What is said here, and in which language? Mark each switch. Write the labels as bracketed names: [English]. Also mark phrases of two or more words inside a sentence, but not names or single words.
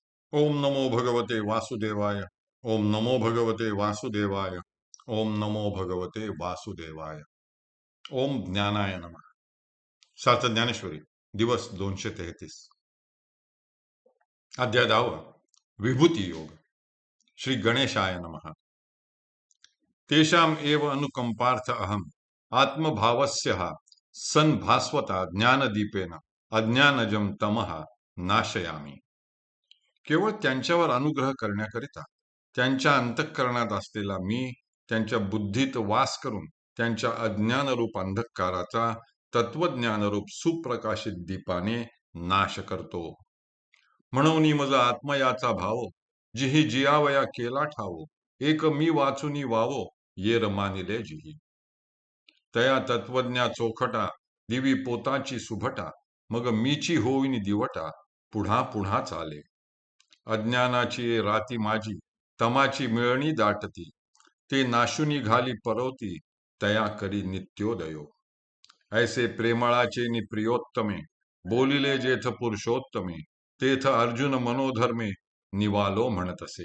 [Sanskrit] ओम नमो भगवते वासुदेवाय. ओम नमो भगवते वासुदेवाय. ओम नमो भगवते वासुदेवाय. ओम ज्ञानाय नमः. [Marathi] सार्थ ज्ञानेश्वरी, दिवस 233. अध्याय 10. विभूती योग. [Sanskrit] श्री गणेशाय नमः. तेषाम एव अनुकंपार्थ अहम आत्मभावस्य सन भास्वता ज्ञानदीपेन अज्ञानजम तमः नाशयामी. [Marathi] केवळ त्यांच्यावर अनुग्रह करण्याकरिता त्यांच्या अंतःकरणात असलेला मी त्यांच्या बुद्धीत वास करून त्यांच्या अज्ञानरूप अंधकाराचा तत्वज्ञानरूप सुप्रकाशित दीपाने नाश करतो. म्हणून मज आत्मयाचा भाव जिही जियावया केला ठावो, एक मी वाचुनी वावो येर मानिले जिही. तया तत्वज्ञा चोखटा दिवी पोताची सुभटा, मग मीची होईन दिवटा पुढा पुढा चाले. अज्ञानाची राती माझी तमाची मिळणी दाटती, ते नाशुनी घाली परवती तया करी नित्योदयो. ऐसे प्रेमळाचे नि प्रियोत्तमे बोलिले जेथ पुरुषोत्तमे, तेथ अर्जुन मनोधर्मे निवालो म्हणत असे.